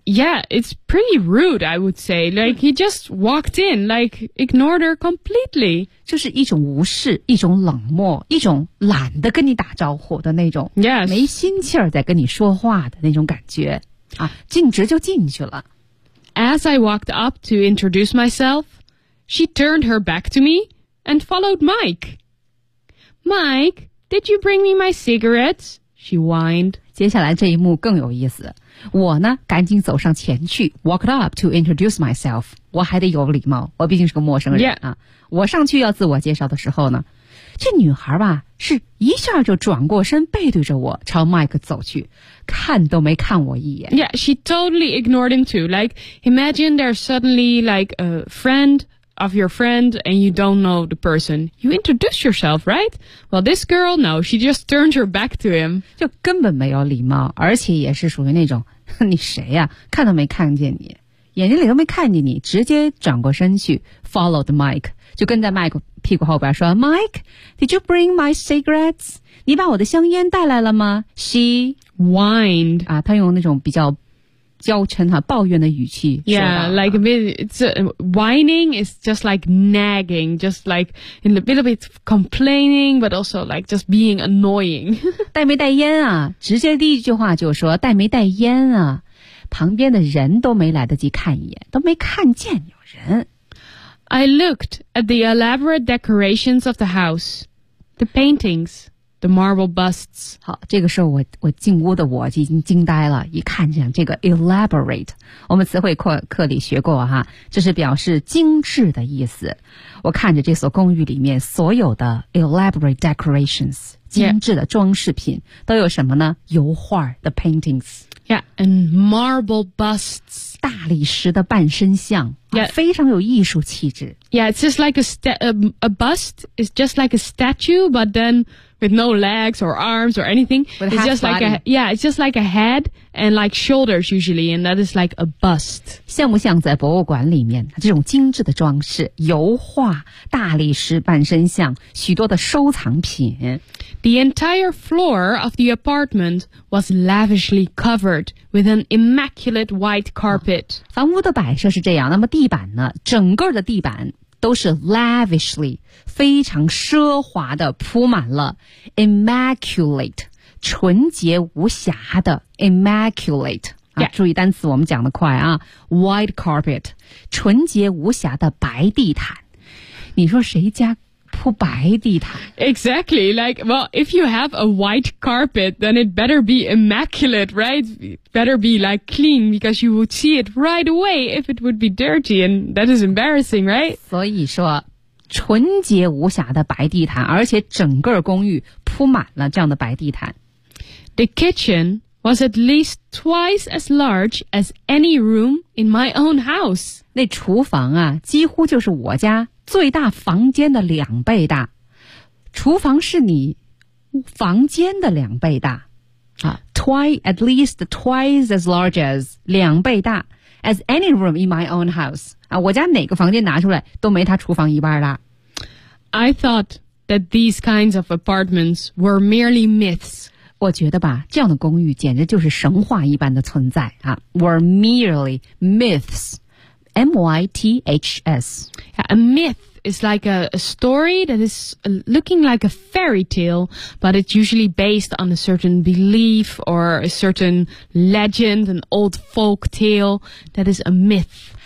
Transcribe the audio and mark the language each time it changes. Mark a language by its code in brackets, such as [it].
[en] Yeah, it's pretty rude, I would say. Like, he just walked in, like, ignored her completely. [zh] 就是一种无视，一种冷漠，一种懒得跟你打招呼的那种。 [en] Yes. [zh] 没心气儿在跟你说话的那种感觉。啊，径直就进去了。 [en] As I walked up to introduce myself,She turned her back to me and followed Mike. Mike, did you bring me my cigarettes? She whined. [zh] 接下来这一幕更有意思。我呢，赶紧走上前去 , [en] walked up to introduce myself. [zh] 我还得有礼貌，我毕竟是个陌生人、 [en] yeah. 啊。 [zh] 我上去要自我介绍的时候呢，这女孩吧，是一下就转过身背对着我朝 Mike 走去，看都没看我一眼。 [en] Yeah, she totally ignored him too. Like, imagine there's suddenly like a friend... of your friend and you don't know the person. You introduce yourself, right? Well, this girl, no, she just turned her back to him. [zh] 就根本没有礼貌，而且也是属于那种，你谁呀、啊？看都没看见你，眼睛里都没看见你，直接转过身去 [en] followed Mike, [zh] 就跟在 Mike 屁股后边说 [en] Mike, did you bring my cigarettes? [zh] 你把我的香烟带来了吗？ [en] She whined. [zh] 啊，她用那种比较娇嗔哈，抱怨的语气。 [en] Yeah, like a bit, it's a, whining is just like nagging, just like in a little bit complaining, but also like just being annoying. [zh] 带没带烟啊？直接第一句话就说带没带烟啊？旁边的人都没来得及看一眼，都没看见有人。 [en] I looked at the elaborate decorations of the house, the paintings. The marble busts. [zh] 好，这个时候我进屋的我已经惊呆了，一看见这个 elaborate, 我们词汇课里学过哈，这是表示精致的意思。我看着这所公寓里面所有的 [en] elaborate decorations, [zh] 精致的装饰品、 [en] yeah. [zh] 都有什么呢？油画 [en] the paintings. Yeah, and marble busts. [zh] 大理石的半身像、 [en] yeah. [zh] 非常有艺术气质。 [en] Yeah, it's just like a bust, it's just like a statue, but then,With no legs or arms or anything. It's just, like a, yeah, it's just like a head and like shoulders usually, and that is like a bust. [zh] 像不像在博物馆里面，这种精致的装饰，油画，大理石半身像，许多的收藏品。 [en] The entire floor of the apartment was lavishly covered with an immaculate white carpet.、哦、 [zh] 房屋的摆设是这样，那么地板呢？整个的地板。都是 lavishly, 非常奢华的铺满了 immaculate, 纯洁无瑕的 immaculate,、 [en] yeah. [zh] 啊、注意单词我们讲的快啊 , [en] white carpet, [zh] 纯洁无瑕的白地毯。你说谁家铺白地毯 [en] ?Exactly, like, well, if you have a white carpet, then it better be immaculate, right? Better be like clean, because you would see it right away if it would be dirty, and that is embarrassing, right? [zh] 所以说纯洁无瑕的白地毯，而且整个公寓铺满了这样的白地毯。 [en] The kitchen was at least twice as large as any room in my own house. [zh] 那厨房啊，几乎就是我家最大房间的两倍大，厨房是你房间的两倍大啊。 [en] At least twice as large as [zh] 两倍大 [en] as any room in my own house [zh] 啊，我家哪个房间拿出来都没他厨房一半大。 [en] I thought that these kinds of apartments were merely myths. [zh] 我觉得吧，这样的公寓简直就是神话一般的存在啊。 [en] Were merely myths. M-Y-T-H-S. Yeah, a myth is like a story that is looking like a fairy tale, but it's usually based on a certain belief or a certain legend, an old folk tale that is a myth.